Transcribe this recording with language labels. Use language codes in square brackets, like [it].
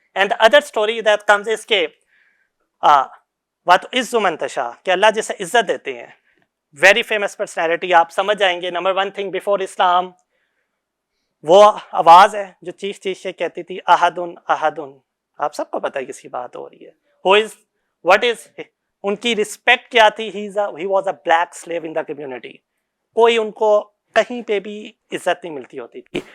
[en] and the other story that comes is کہ [ar] وَتُعِزُّ مَن تَشَاءُ, [ur] کہ اللہ جسے عزت دیتے ہیں. [en] very famous personality, [ur] آپ سمجھ جائیں گے. [en] number 1 thing before Islam, [ur] وہ آواز ہے جو چیخ چیخ سے کہتی تھی احدن احدن. آپ سب کو پتہ ہے کس کی بات ہو رہی ہے. [en] Who is, what is, [ur] ان کی رسپیکٹ کیا تھی؟ [en] he was a black slave in the community. [ur] کوئی ان کو کہیں پہ بھی عزت نہیں ملتی ہوتی تھی.